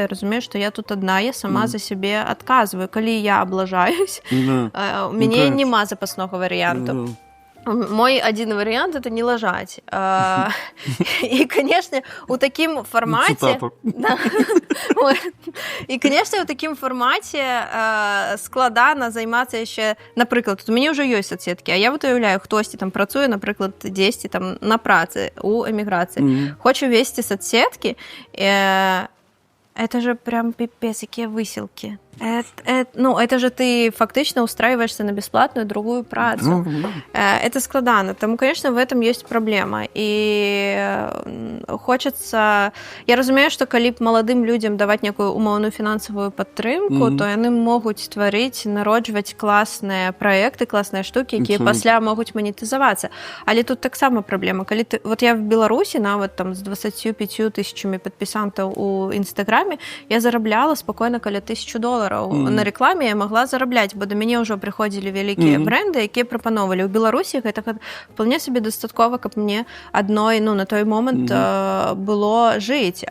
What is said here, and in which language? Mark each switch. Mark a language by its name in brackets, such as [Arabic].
[Belarusian] Я разумею, што я тут адна, я сама за сябе адказваю. Калі я аблажаюсь, у мяне няма запаснога варыянту. [Russian] Мой один вариант – это не лажать. И, конечно, у таким формате... Да. И, конечно, у таким формате [Belarusian] складана займацца яшчэ, напрыклад, у мяне ўжо ёсць соцсеткі, а я вот уяўляю, хтосьці там працуе, напрыклад, дзесьці там на працы у эміграцыі. [Russian] Хочу весці соцсеткі, это же прям пипец, какие выселки. Это же ты фактично устраиваешься на бесплатную другую працу. Это складано. Тому, конечно, в этом есть проблема. И хочется... [Belarusian] Я разумею, что калі б маладым людям давать некую умоўную фінансавую падтрымку, то яны могуць стварыць, народжваць класныя праекты, класныя штукі, якія пасля могуць манетызавацца. Але тут таксама праблема. Калі ты... Вот я в Беларусі, нават там з 25 тысячами падпісантаў у Інстаграме, я зарабляла спокойно каля $1000 на рекламе, я могла зарабляць, бо до мяне ўжо прыходзілі вялікія бренды, якія прапановалі. У Беларусі гэта [Russian] вполне себе [Belarusian] дастаткова, каб мне адной, ну, на той момант было жыць.